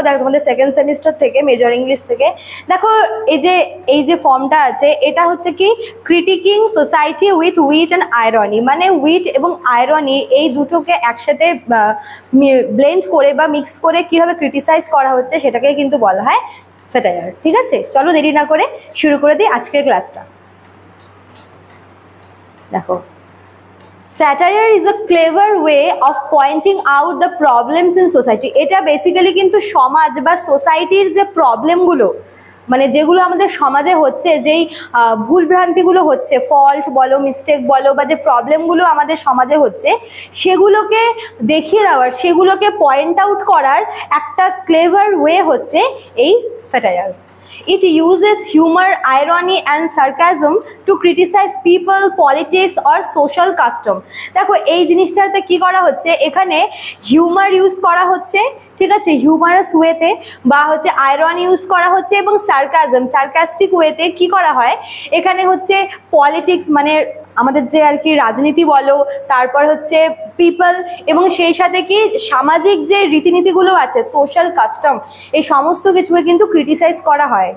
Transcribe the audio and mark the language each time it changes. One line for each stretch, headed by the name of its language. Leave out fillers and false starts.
Bangla: দেখো, তোমাদের second semester থেকে, মেজর ইংলিশ থেকে। দেখো, এই যে ফর্মটা আছে, এটা হচ্ছে কি
English: Critiquing society with wit and irony.
Bangla: মানে উইট এবং আয়রনি এই দুটোকে একসাথে ব্লেন্ড করে বা মিক্স করে কীভাবে ক্রিটিসাইজ করা হচ্ছে সেটাকে কিন্তু বলা হয় স্যাটায়ার। ঠিক আছে, চলো দেরি না করে শুরু করে দিই আজকের ক্লাসটা।
English: দেখো, satire is a clever way of pointing out the problems in society.
Bangla: এটা বেসিক্যালি কিন্তু সমাজ বা সোসাইটির যে প্রবলেমগুলো, মানে যেগুলো আমাদের সমাজে হচ্ছে, যেই ভুলভ্রান্তিগুলো হচ্ছে, ফল্ট বলো, মিস্টেক বলো, বা যে প্রবলেমগুলো আমাদের সমাজে হচ্ছে, সেগুলোকে দেখিয়ে দেওয়ার, সেগুলোকে পয়েন্ট আউট করার একটা ক্লেভার ওয়ে হচ্ছে এই satire.
English: It uses humor, irony and sarcasm to criticize people, politics or social custom.
Bangla: দেখো, এই জিনিসটাতে কি করা হচ্ছে, এখানে হিউমার ইউজ করা হচ্ছে, ঠিক আছে, হিউমারাস ওয়েতে, বা হচ্ছে আয়রন ইউজ করা হচ্ছে, এবং সার্কাজম, সার্কাস্টিক ওয়েতে কি করা হয়, এখানে হচ্ছে পলিটিক্স মানে আমাদের যে আর কি রাজনীতি বলো, তারপর হচ্ছে পিপল, এবং সেই সাথে কি সামাজিক যে রীতিনীতিগুলো আছে, সোশ্যাল কাস্টম, এই সমস্ত কিছুকে কিন্তু ক্রিটিসাইজ করা হয়।